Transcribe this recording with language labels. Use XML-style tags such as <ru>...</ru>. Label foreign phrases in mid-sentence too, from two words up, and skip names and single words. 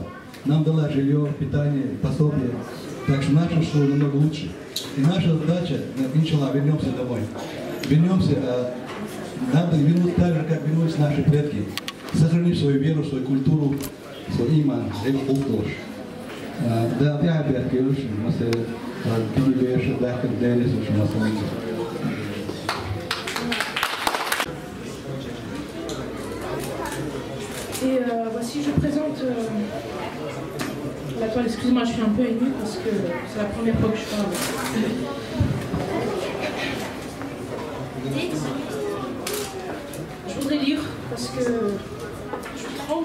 <ru>Нам дала жилье, питание, пособие. Так что наша школа намного лучше. И наша задача, иншаллах, вернемся домой. Вернемся, надо вернуться так же, как вернулись наши предки. Сохранить свою веру, свою культуру, свой иман, да, я опять говорю, что</ru> <fr>Et voici, je présente la toile. Excuse-moi, je suis un peu émue parce que c'est la première fois que je parle. Je voudrais lire parce que je tremble.</fr>